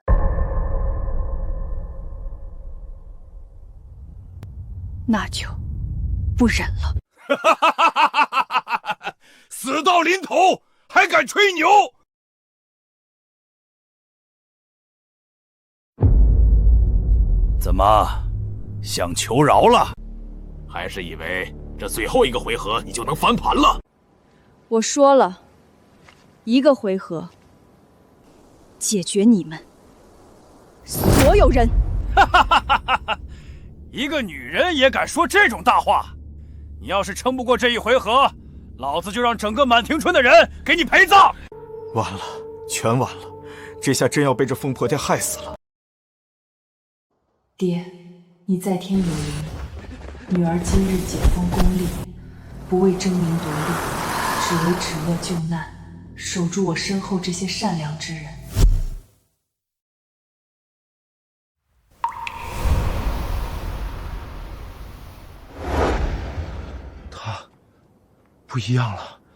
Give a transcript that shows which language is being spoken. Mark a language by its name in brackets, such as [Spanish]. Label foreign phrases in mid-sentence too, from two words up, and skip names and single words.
[Chinese] 那就不忍了。死到臨頭還敢吹牛？怎麼，想求饒了？還是以為這最後一個回合你就能翻盤了？我說了，一個回合解決你們所有人。一個女人也敢說這種大話？你要是撐不過這一回合，老子就讓整個滿庭春的人給你陪葬。完了，全完了，這下真要被這瘋婆娘害死了。爹，你在天有靈，女兒今日解封功力，不為爭名奪利，只為止惡救難，守住我身後這些善良之人。他不一樣了。